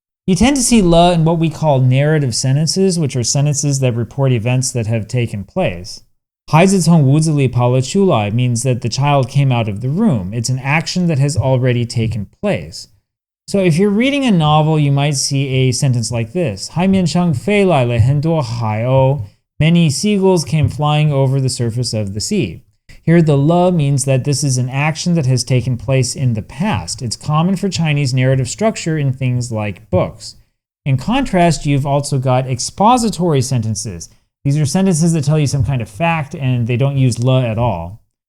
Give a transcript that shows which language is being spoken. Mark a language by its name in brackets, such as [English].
[English] You tend to see le in what we call narrative sentences, which are sentences that report events that have taken place. [Chinese] 孩子从屋子里跑了出来 [English] means that the child came out of the room. It's an action that has already taken place. So if you're reading a novel, you might see a sentence like this. [Chinese] 海面上飞来了很多海鸥. [English] Many seagulls came flying over the surface of the sea. Here, the le means that this is an action that has taken place in the past. It's common for Chinese narrative structure in things like books. In contrast, you've also got expository sentences. These are sentences that tell you some kind of fact, and they don't use le at all.